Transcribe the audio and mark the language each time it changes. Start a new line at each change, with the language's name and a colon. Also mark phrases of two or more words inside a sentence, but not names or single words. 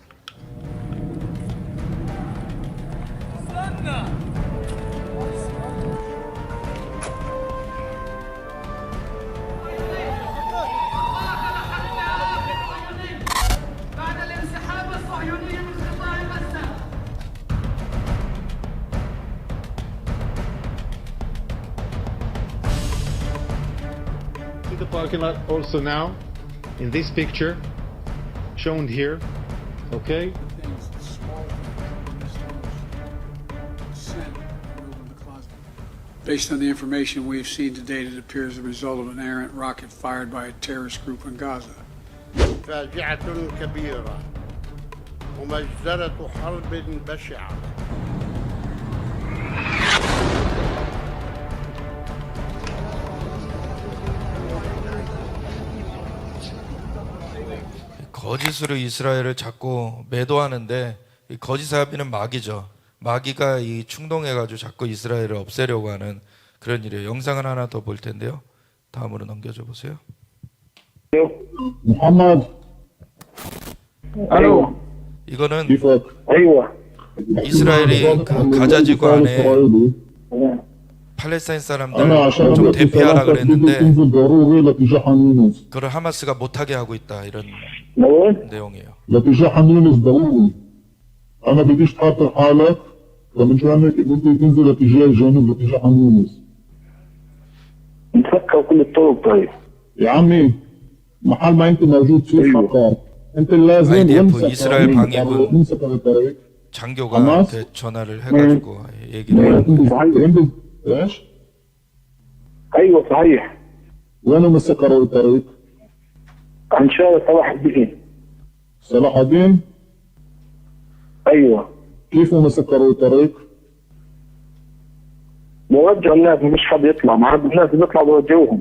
Arabic: بعد الانسحاب الصهيوني من قطاع غزة.
English: See the parking lot also now in this picture shown here, okay? Based on the information we've seen to date, it appears the result of an errant rocket fired by a terrorist group in Gaza.
Arabic: فاجعة كبيرة ومجزرة حرب بشعة.
Korean: 거짓으로 이스라엘을 자꾸 매도하는데 이 거짓 아비는 마귀죠. 마귀가 이 충동해가지고 자꾸 이스라엘을 없애려고 하는 그런 일이에요. 영상을 하나 더 볼 텐데요. 다음으로 넘겨줘 보세요.
Arabic: محمد الو
Korean: 이거는
Arabic: كيفك؟ ايوه.
Korean: 이스라엘이 그 가자 지구 안에 팔레스타인
Arabic: أنا
Korean: 사람들
Arabic: عشان
Korean: 좀
Arabic: أملك
Korean: 대피하라
Arabic: ثلاثة بدك
Korean: 그랬는데
Arabic: تنزل ضروري لاتجاه حان يونس.
Korean: 그걸 하마스가 못하게 하고 있다 이런
Arabic: نقول؟
Korean: 내용이에요.
Arabic: لاتجاه حان يونس ضروري. أنا بديش تحضر حالك فمشان هيك بدك تنزل لاتجاه الجنوب لاتجاه حان يونس. نفكر كل الطرق. طيب يا عمي محل ما أنت موجود فيه أيوة. خطر. أنت لازم
Korean: IDF 이스라엘 방위군
Arabic: نمسك الطريق.
Korean: 장교가 하마스? 전화를 해가지고 얘기를
Arabic: وين ايش؟ ايوه صحيح. وين مسكروا الطريق؟ عن شارع صلاح الدين. صلاح الدين؟ ايوه. كيف مسكروا الطريق؟ بوجه الناس مش حد يطلع، ما عاد الناس بيطلعوا بوجهوهم.